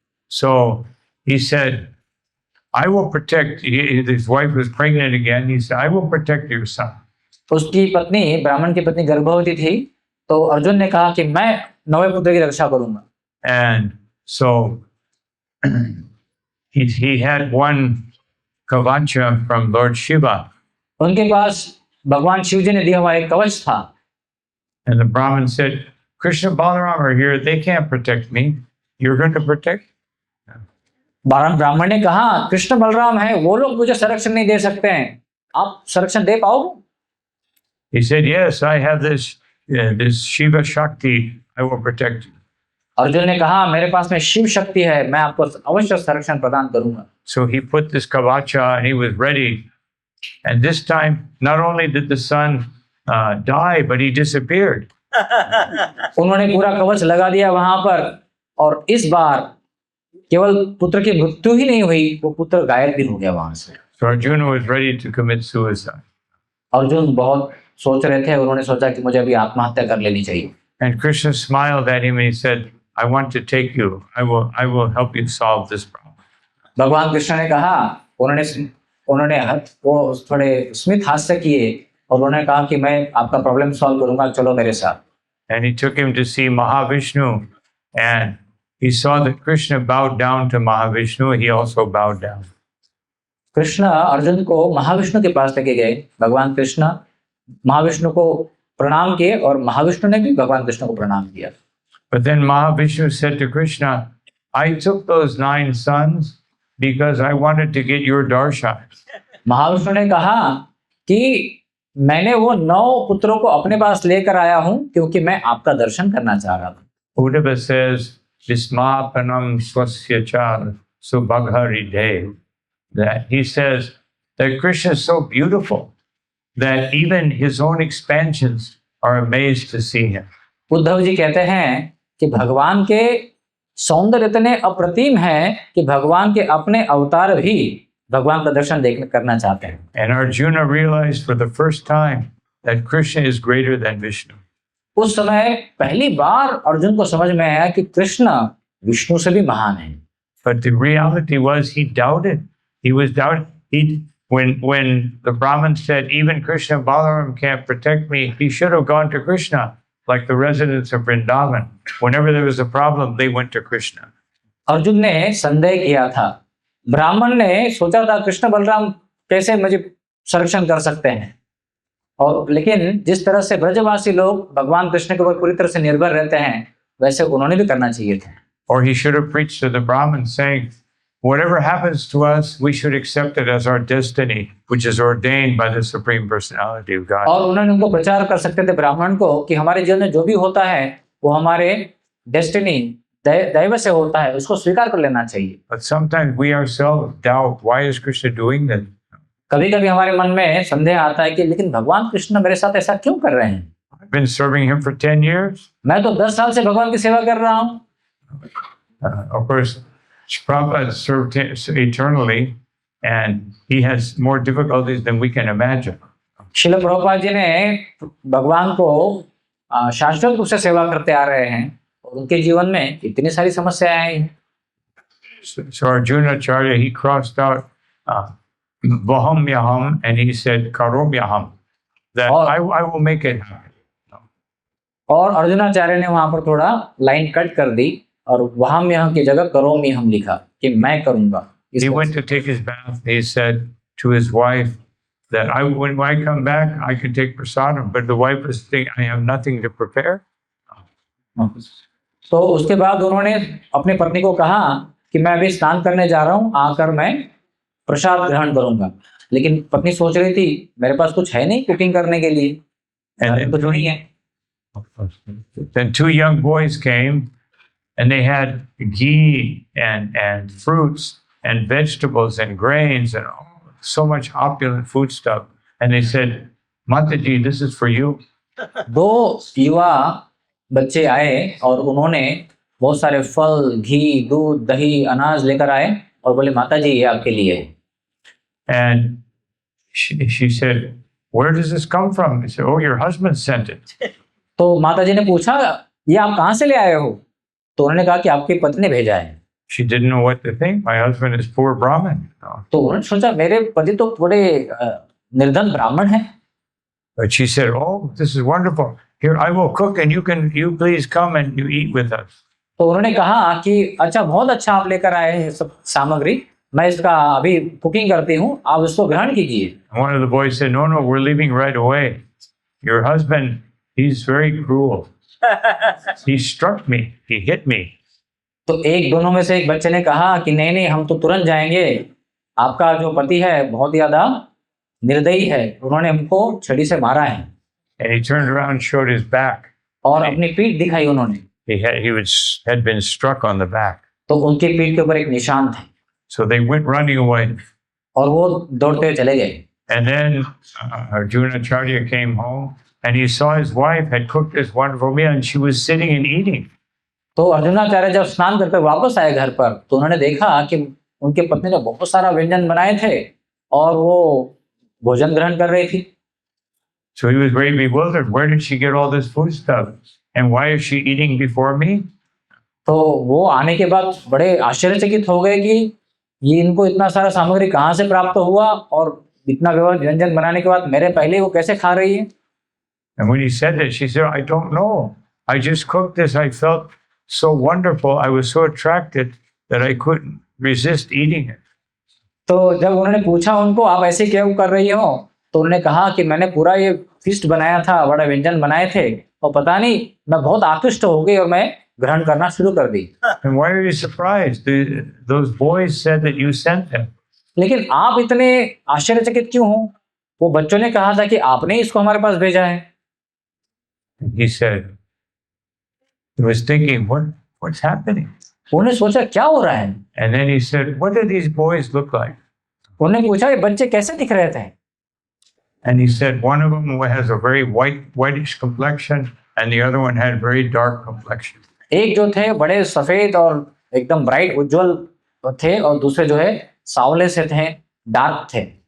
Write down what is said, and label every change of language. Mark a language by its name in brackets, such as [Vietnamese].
[English] So he said, I will protect. His wife was pregnant again. He said, I will protect your son. [Hindi] उसकी पत्नी, ब्राह्मण की पत्नी गर्भवती थी, तो अर्जुन ने कहा कि मैं 9वें पुत्र की रक्षा करूंगा। [English] And so he had one kavacha from Lord Shiva. [Hindi] उनके पास भगवान शिव जी ने दिया हुआ एक कवच था। [English] And the Brahmin said, Krishna Balaram are here. They can't protect me. You're going to protect? [Hindi] ब्राह्मण ने कहा कृष्ण बलराम है, वो लोग मुझे संरक्षण नहीं दे सकते हैं, आप संरक्षण दे पाओगे? [English] He said, yes, I have this Shiva Shakti. I will protect you. [Hindi] Arjun ने कहा मेरे पास में शिव शक्ति है, मैं आपको अवश्य संरक्षण प्रदान करूंगा। [English] So he put this kavacha and he was ready. And this time, not only did the son die, but he disappeared. [Hindi] उन्होंने पूरा कवच लगा दिया वहां पर, और इस बार केवल पुत्र की मृत्यु ही नहीं हुई, वो पुत्र गायब भी हो गया वहां से। [English] So Arjuna was ready to commit suicide. [Hindi] Arjun बहुत सोच रहे थे, उन्होंने सोचा कि मुझे अभी आत्महत्या कर लेनी चाहिए। [English] And Krishna smiled at him and he said, I want to take you. I will help you solve this problem. [Hindi] भगवान कृष्ण ने कहा, उन्होंने वो थोड़े स्मित हास्य किए और उन्होंने कहा कि मैं आपका प्रॉब्लम सॉल्व करूंगा, चलो मेरे साथ। [English] And he took him to see Mahavishnu, and he saw that Krishna bowed down to Mahavishnu. He also bowed down. [Hindi] Krishna Arjun को महाविष्णु के पास लेके गए। भगवान कृष्ण महाविष्णु को प्रणाम किए और महाविष्णु ने भी भगवान कृष्ण को प्रणाम किया। [English] But then Mahavishnu said to Krishna, I took those 9 sons because I wanted to get your darshan. [Hindi] Mahavishnu ने कहा कि मैंने वो 9 पुत्रों को अपने पास लेकर आया हूं क्योंकि मैं आपका दर्शन करना चाह रहा था। [English] Uddhava says, [Sanskrit] Vismapanam swasya cha subhaghari dev. [English] That he says that Krishna is so beautiful that even his own expansions are amazed to see him. [Hindi] Uddhav ji कहते हैं कि भगवान के सौंदर्य इतने अप्रतिम है कि भगवान के अपने अवतार भी भगवान का दर्शन करना चाहते हैं। [English] And Arjuna realized for the first time that Krishna is greater than Vishnu. [Hindi] उस समय पहली बार अर्जुन को समझ में आया कि कृष्ण विष्णु से भी महान है। [English] But the reality was he doubted. He was doubting. When the Brahmin said, even Krishna Balaram can't protect me, he should have gone to Krishna, like the residents of Vrindavan. Whenever there was a problem, they went to Krishna. [Hindi] Arjun ने संदेह किया था, ब्राह्मण ने सोचा था कृष्ण बलराम कैसे मुझे संरक्षण कर सकते हैं, और लेकिन जिस तरह से ब्रजवासी लोग भगवान कृष्ण के ऊपर पूरी तरह से निर्भर रहते हैं, वैसे उन्होंने भी करना चाहिए था। [English] Or he should have preached to the Brahmin saying, whatever happens to us, we should accept it as our destiny, which is ordained by the Supreme Personality of God. [Hindi] और उन्होंने उनको प्रचार कर सकते थे ब्राह्मण को कि हमारे जीवन में जो भी होता है वो हमारे डेस्टिनी दैव से होता है, उसको स्वीकार कर लेना चाहिए। [English] But sometimes we ourselves doubt, why is Krishna doing this? [Hindi] कभी कभी हमारे मन में संदेह आता है कि लेकिन भगवान कृष्ण मेरे साथ ऐसा क्यों कर रहे हैं? [English] I've been serving him for 10 years. [Hindi] मैं तो 10 साल से भगवान की सेवा कर रहा हूँ। [English] Of course, Prabhupada served him eternally, and he has more difficulties than we can imagine. [Hindi] शिल प्रभुपाद जी ने भगवान को शाश्वत रूप से सेवा करते आ रहे हैं और उनके जीवन में इतनी सारी समस्याएं आई हैं। [English] So Arjuna Acharya, he crossed out [Sanskrit] Vaham Yaham [English] and he said [Sanskrit] Karom Yaham, [English] that I will make it happen. [Hindi] और अर्जुनाचार्य ने वहां पर थोड़ा लाइन कट कर दी और वहाम यहाँ की जगह करोमि हम लिखा कि मैं करूंगा। [English] He went to take his bath. He said to his wife that when I come back, I can take prasadam. But the wife was thinking, I have nothing to prepare. [Hindi] तो उसके बाद उन्होंने अपनी पत्नी को कहा कि मैं अभी स्नान करने जा रहा हूँ, आकर मैं प्रसाद ग्रहण करूंगा। लेकिन पत्नी सोच रही थी मेरे पास कुछ है नहीं कुकिंग करने के लिए, कुछ नहीं है। [English] Then two young boys came and they had ghee and fruits and vegetables and grains and so much opulent food stuff. And they said, Mataji, this is for you. [Hindi] दो युवा बच्चे आए और उन्होंने बहुत सारे फल, घी, दूध, दही, अनाज लेकर आए और बोले माता जी ये आपके लिए है। [English] And she said, where does this come from? He said, oh, your husband sent it. [Hindi] तो माता जी ने पूछा ये आप कहाँ से ले आए हो? तो उन्होंने कहा कि आपकी पत्नी ने भेजा है। [English] She didn't know what to think. My husband is poor Brahmin. [Hindi] तो उन्होंने सोचा मेरे पति तो थोड़े निर्धन ब्राह्मण हैं। [English] But she said, oh, this is wonderful. Here, I will cook and you please come and you eat with us. [Hindi] तो उन्होंने कहा कि अच्छा बहुत अच्छा आप लेकर आए हैं सब सामग्री, मैं इसका अभी कुकिंग करती हूँ, आप इसको ग्रहण कीजिए। [English] One of the boys said, no, we're leaving right away. Your husband, he's very cruel. He struck me. He hit me. [Hindi] तो दोनों में से एक बच्चे ने कहा कि नहीं हम तो तुरंत जाएंगे, आपका जो पति है बहुत ज्यादा निर्दयी है, उन्होंने हमको छड़ी से मारा है। [English] And he turned around and showed his back. [Hindi] और अपनी पीठ दिखाई उन्होंने। [English] He had been struck on the back. [Hindi] तो उनकी पीठ के ऊपर एक निशान थे। [English] So they went running away. [Hindi] और वो दौड़ते हुए चले गए। [English] And then Arjuna Acharya came home and he saw his wife had cooked this wonderful meal and she was sitting and eating. [Hindi] तो अर्जुनाचार्य जब स्नान करके वापस आए घर पर तो उन्होंने देखा कि उनके पत्नी ने बहुत सारा व्यंजन बनाए थे और वो भोजन ग्रहण कर रही थी। [English] So he was very bewildered. Where did she get all this food stuff? And why is she eating before me? [Hindi] तो वो आने के बाद बड़े आश्चर्यचकित हो गए कि ये इनको इतना सारा सामग्री कहाँ से प्राप्त हुआ और इतना व्यंजन बनाने के बाद मेरे पहले वो कैसे खा रही है। [English] And when he said that, she said, I don't know. I just cooked this. I felt so wonderful. I was so attracted that I couldn't resist eating it. [Hindi] तो जब उन्होंने पूछा उनको आप ऐसे क्यों कर रही हो, तो उन्होंने कहा कि मैंने पूरा ये फीस्ट बनाया था, बड़ा व्यंजन बनाए थे और पता नहीं मैं बहुत आकृष्ट हो गई और मैं ग्रहण करना शुरू कर दी। [English] And why are you surprised? Those boys said that you sent them. [Hindi] लेकिन आप इतने आश्चर्यचकित क्यों हो? वो बच्चों ने कहा था कि आपने इसको हमारे पास भेजा है। [English] He said, he was thinking, what's happening? [Hindi] उन्होंने सोचा क्या हो रहा है? [English] And then he said, what do these boys look like? [Hindi] उन्होंने पूछा ये बच्चे कैसे दिख रहे थे? [English] And he said, one of them has a very whitish complexion and the other one had very dark complexion. [Hindi] एक जो थे बड़े सफेद और एकदम ब्राइट उज्जवल थे और दूसरे जो है सावले से थे, डार्क थे।